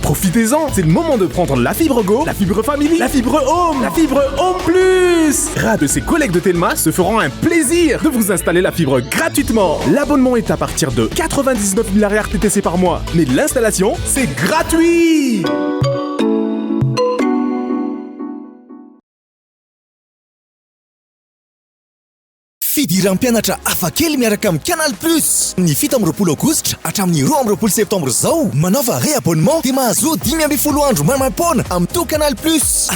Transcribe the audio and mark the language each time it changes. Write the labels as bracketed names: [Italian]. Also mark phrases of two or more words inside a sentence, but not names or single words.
[French] Profitez-en! C'est le moment de prendre la fibre Go, la fibre Family, la fibre Home, la fibre Home Plus! Ras de ses collègues de Telma se feront un plaisir de vous installer la fibre gratuitement. L'abonnement est à partir de 99 000 RTTC par mois. Mais l'installation, c'est gratuit! [Malagasy] Fidiram-pianatra afakely miaraka amin'ny Canal Plus. Ny 7 Aogositra hatramin'ny 2 Septambra zao manaova réabonnement dia mahazo 10 andro maimaimpoana amin'ny to Canal Plus.